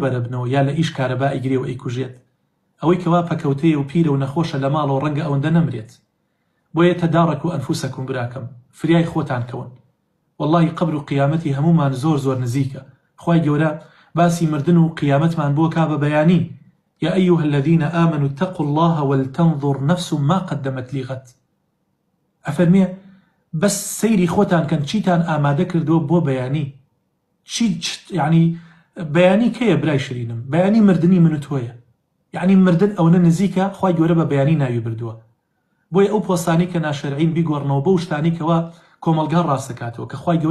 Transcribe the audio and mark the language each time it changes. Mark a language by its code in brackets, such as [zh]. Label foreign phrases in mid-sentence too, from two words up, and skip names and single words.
[ckb] بەرەبنەوە یا لە ئیش کارەبا ئیگرێ و ئەیکوژێت ئەوەی کەوا پەکەوتەیە و پیرە و نەخۆشە لە ماڵەوە ڕەنگە ئەوەندە نەمرێت بۆیە تەدارەک و ئەنفوسەکم براکەم فریای خۆتان کەون واللهی قبر و قیامەتی هەمومان زۆر زۆر نزیکە خوای گەورە باسی مردن و قیامەتمان بۆ کا بە بەیانی [ar] یا ئەیها الذین آمنوا اتقوا الله ولتنظر نفس ما قدمت لغد [ckb] ئەفەرمێ بەس سەیری خۆتان کەن چیتان ئامادە کردووە بۆ بەیانی چی یعنی بەیانی کەیە برای شرینم بەیانی مردنی من و تۆیە یعنی مردن ئەوەنە نزیکە خوای گەورە بە بەیانی ناوی بردووە بۆیە ئەو پۆستانی کە ناشەرعین بیگۆڕنەوە بەو شتانی کەوا کۆمەلگا ڕاستەکاتەوە کە